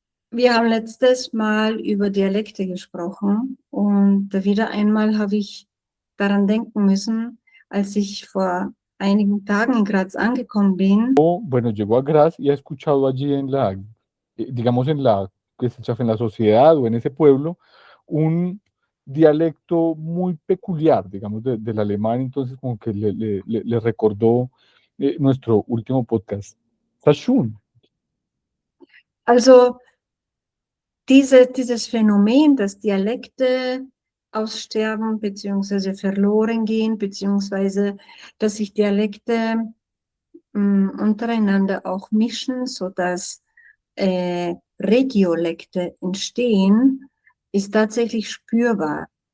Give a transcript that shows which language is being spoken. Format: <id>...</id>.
<de>Wir haben letztes Mal über Dialekte gesprochen und wieder einmal habe ich daran denken müssen, als ich vor einigen Tagen in Graz angekommen bin.</de> <es>Bueno, llegó a Graz y ha escuchado allí digamos, en la sociedad o en ese pueblo, un dialecto muy peculiar, digamos, del alemán. Entonces, como que le recordó nuestro último podcast. Sashun.</es> <de>Also dieses Phänomen, dass Dialekte aussterben bzw. verloren gehen, beziehungsweise dass sich Dialekte untereinander auch mischen, sodass Regiolekte entstehen, ist tatsächlich spürbar.</de>